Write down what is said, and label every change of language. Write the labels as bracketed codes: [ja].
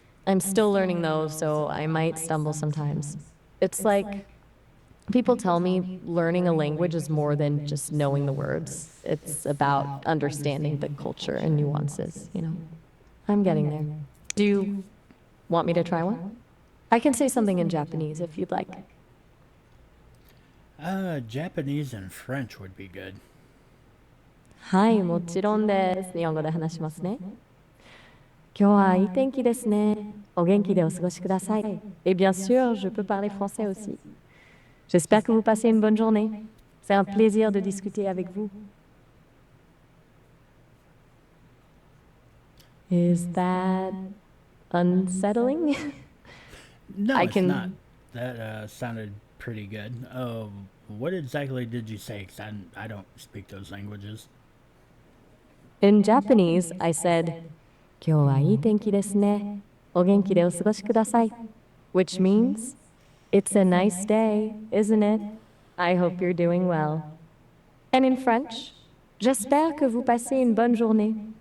[en] I'm still learning those, so I might stumble sometimes. It's like people tell me learning a language is more than just knowing the words. It's about understanding the culture and nuances, you know. I'm getting there. Do you want me to try one? I can say something in Japanese if you'd like. Japanese and French would be good. [ja] はい、もちろんです。日本語で話しますね。今日はいい天気ですね。お元気でお過ごしください。 [fr] Et bien sûr, je peux parler français aussi. J'espère que vous passez une bonne journée. C'est un plaisir de discuter avec vous. [en] Is that unsettling? No, I it's not. can. That sounded pretty good. What exactly did you say? 'Cause I don't speak those languages. In Japanese, I said, [ja] 今日はいい天気ですね。お元気でお過ごしください. [en] Which means, it's a nice day, isn't it? I hope you're doing well. And in French, [fr] j'espère que vous passez une bonne journée.